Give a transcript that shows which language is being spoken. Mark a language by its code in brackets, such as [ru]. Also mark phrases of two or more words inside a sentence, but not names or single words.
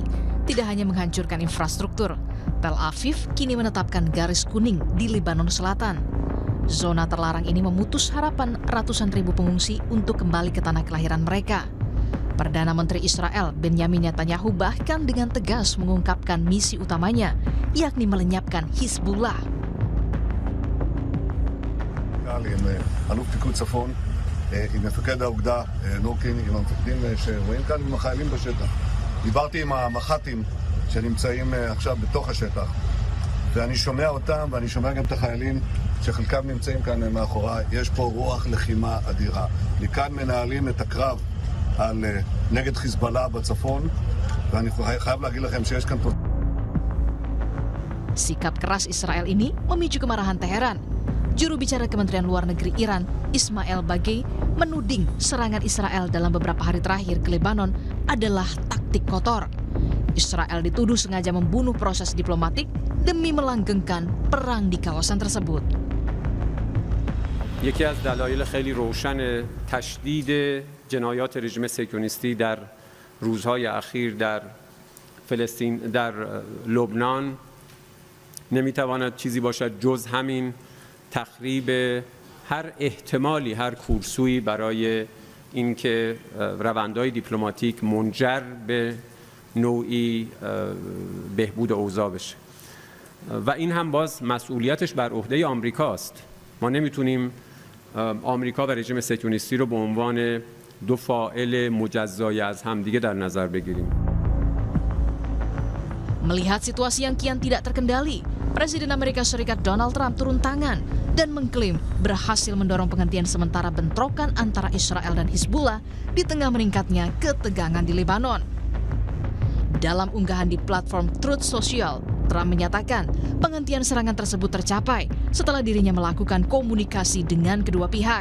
[id] Tidak hanya menghancurkan infrastruktur, Tel Aviv kini menetapkan garis kuning di Lebanon Selatan. Zona terlarang ini memutus harapan ratusan ribu pengungsi untuk kembali ke tanah kelahiran mereka. Perdana Menteri Israel Benjamin Netanyahu bahkan dengan tegas mengungkapkan misi utamanya, yakni melenyapkan Hizbullah. [he] עם מפקד האוגדה נורקין, עם המפקדים שרואים כאן, עם החיילים בשטח. דיברתי עם המח"טים שנמצאים עכשיו בתוך השטח, ואני שומע אותם ואני שומע גם את החיילים שחלקם נמצאים כאן מאחוריי. יש פה רוח לחימה אדירה. מכאן מנהלים את הקרב נגד חיזבאללה בצפון, ואני חייב להגיד לכם שיש כאן... [id] Sikap keras Israel ini memicu kemarahan Teheran. Juru bicara Kementerian Luar Negeri Iran, Ismail Bagei, menuding serangan Israel dalam beberapa hari terakhir ke Lebanon adalah taktik kotor. Israel dituduh sengaja membunuh proses diplomatik demi melanggengkan perang di kawasan tersebut. [fa] یکی از دلایل خیلی روشن تشدید جنایات رژیم صهیونیستی در روزهای اخیر در فلسطین در لبنان نمیتواند چیزی باشد جز همین تخریب هر احتمالی هر کورسویی برای اینکه روندهای دیپلماتیک منجر به نوعی بهبود اوضاع بشه و این هم باز مسئولیتش بر عهده آمریکاست. ما نمیتونیم آمریکا و رژیم صهیونیستی رو به عنوان دو فاعل مجزای از همدیگه در نظر بگیریم. [id] Melihat situasi yang kian tidak terkendali, Presiden Amerika Serikat Donald Trump turun tangan dan mengklaim berhasil mendorong penghentian sementara bentrokan antara Israel dan Hizbullah di tengah meningkatnya ketegangan di Lebanon. Dalam unggahan di platform Truth Social, Trump menyatakan penghentian serangan tersebut tercapai setelah dirinya melakukan komunikasi dengan kedua pihak.